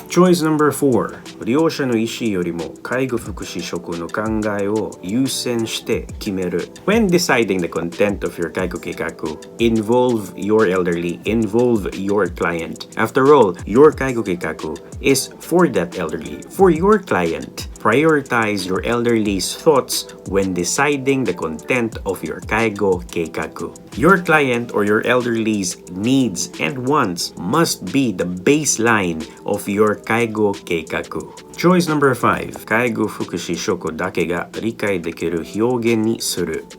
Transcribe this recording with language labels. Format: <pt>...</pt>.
<en>Choice number 4.</en> <ja>利用者の意思よりも介護福祉職の考えを優先して決める。</ja> <en>When deciding the content of your 介護計画, involve your elderly, involve your client. After all, your 介護計画 is for that elderly, for your client. Prioritize your elderly's thoughts when deciding the content of your 介護計画. Your client or your elderly's needs and wants must be the baseline of your 介護計画. Choice number 5.</en> <ja>介護福祉職だけが理解できる表現にする.</ja>